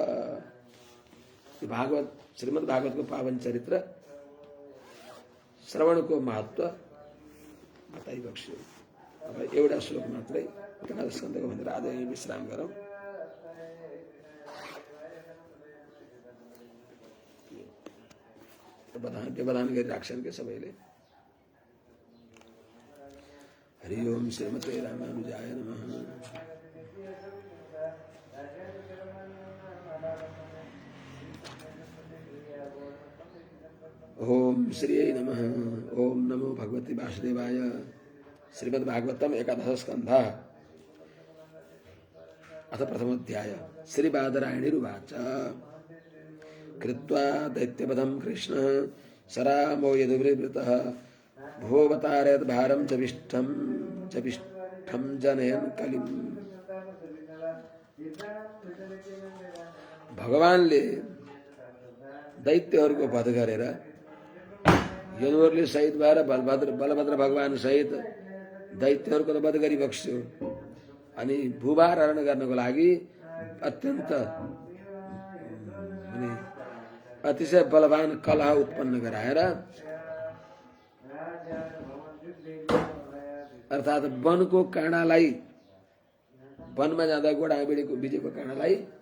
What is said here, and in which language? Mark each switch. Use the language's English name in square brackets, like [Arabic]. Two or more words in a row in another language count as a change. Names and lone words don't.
[Nepali] भागवत श्रीमद् भागवतको पावन चरित्र श्रवणको महत्व बताइबक्स्यो। अब एउटा श्लोक मात्रै एकादश स्कन्धको भनेर आज यही विश्राम गरौँ। व्यवधान गरिराख्छन् के सबैले। [Sanskrit] हरि ओम श्रीमते रामानुजाय नमः। ओम श्री नमः। ओम नमो भगवते वासुदेवाय। श्रीमद् भागवतम एकादश स्कंध अथ प्रथमोध्याय। श्री बादरायणीरुवाच कृत्वा दैत्यवधं कृष्ण सरामो यदुवृवृतः भुवोऽवतारयत् भारं जविष्ठं जनयन् कलिम्। [Nepali] भगवानले दैत्यहरूको वध गरेर यदुवरले शहीद भएर बलभद्र भगवान सहित दैत्यहरूको वध गरिबक्स्यो। अनि भूभार हरण गर्नको लागि अत्यन्त अतिशय बलवान कलह उत्पन्न गराएर अर्थात वनको काँडालाई वनमा जाँदा गोडाबिडीको बिजेको काँडालाई